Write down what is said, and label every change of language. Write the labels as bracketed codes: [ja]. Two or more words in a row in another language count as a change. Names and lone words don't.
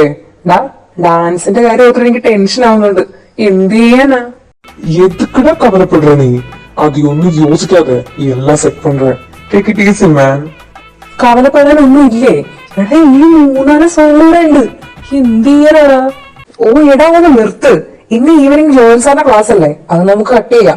[ml] ഡാൻസിന്റെ കാര്യം ഓർത്തിട്ട് എനിക്ക് ടെൻഷൻ ആവുന്നുണ്ട്. എന്ത് ചെയ്യാനാ? [ta] எதுக்குடா கவலைப்படுற நீ? அது ஒன்னும் யோசிக்காத, எல்லாம் செட் பண்றேன். [en] take it easy man. [ml] കവലപ്പെടാനൊന്നും ഇല്ലേ? എടാ, ഈ 3-4 സോളൂടെ ഉണ്ട്. എന്ത് ചെയ്യാനാടാ? ഓ എടാ, ഒന്ന് നിർത്ത്. ഇന്ന് ഈവനിങ് ജോയൽ സാറിന്റെ ക്ലാസ് അല്ലേ? അത് നമുക്ക് കട്ട് ചെയ്യാം.